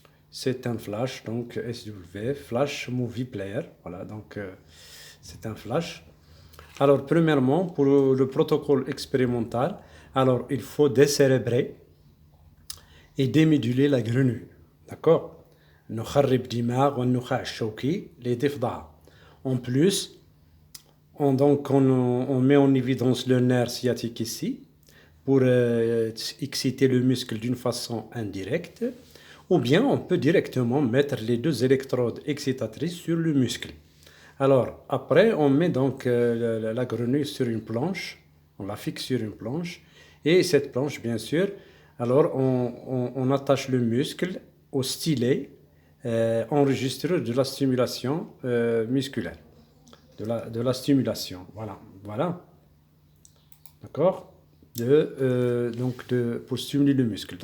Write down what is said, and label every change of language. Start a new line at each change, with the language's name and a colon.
French: C'est un Flash, donc SW, Flash Movie Player. Voilà, donc c'est un Flash. Alors, premièrement, pour le protocole expérimental, alors il faut décérébrer et déméduler la grenouille. D'accord.
Arabic: نخرب دماغ والنخاع الشوكي لضفدع.
French: En plus, on met en évidence le nerf sciatique ici pour exciter le muscle d'une façon indirecte, ou bien on peut directement mettre les deux électrodes excitatrices sur le muscle. Alors, après, on met donc la grenouille sur une planche, on la fixe sur une planche, et cette planche, bien sûr, alors on attache le muscle au stylet enregistreur de la stimulation musculaire, de la stimulation, voilà, d'accord, pour stimuler le muscle.